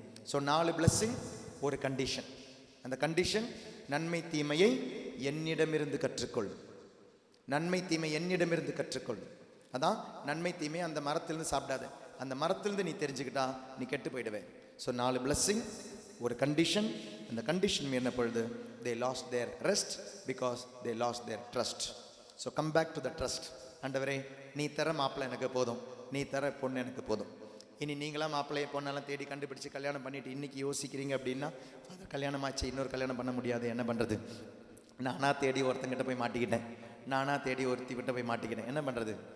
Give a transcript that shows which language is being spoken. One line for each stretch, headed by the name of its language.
Tamil: So 4 blessing, ஒரு condition. அந்த condition நன்மை தீமையை என்னிடமிருந்து கற்றுக்கொள். நன்மை தீமை என்னிடமிருந்து கற்றுக்கொள். அதான் நன்மை தீமை அந்த மரத்திலிருந்து சாப்பிடாத. அந்த மரத்திலிருந்து நீ தெரிஞ்சுக்கிட்டா நீ கெட்டு போயிடுவே. ஸோ 4 blessing, ஒரு கண்டிஷன். அந்த கண்டிஷன் மீறின பொழுது
English: they lost their rest because they lost their trust. So come back to the trust.
Tamil: ஆண்டவரே நீ தர மாப்பிள்ளை எனக்கு போதும், நீ தர பொண்ணு எனக்கு போதும். இனி நீங்களாம் மாப்பிள்ளையை பொண்ணெல்லாம் தேடி கண்டுபிடிச்சு கல்யாணம் பண்ணிட்டு இன்னைக்கு யோசிக்கிறீங்க அப்படின்னா, அது கல்யாணமாச்சு இன்னொரு கல்யாணம் பண்ண முடியாது, என்ன பண்ணுறது? நானாக தேடி ஒருத்தங்கிட்ட போய் மாட்டிக்கிட்டேன், நானாக தேடி ஒருத்திக்கிட்ட போய் மாட்டிக்கிட்டேன், என்ன பண்ணுறது?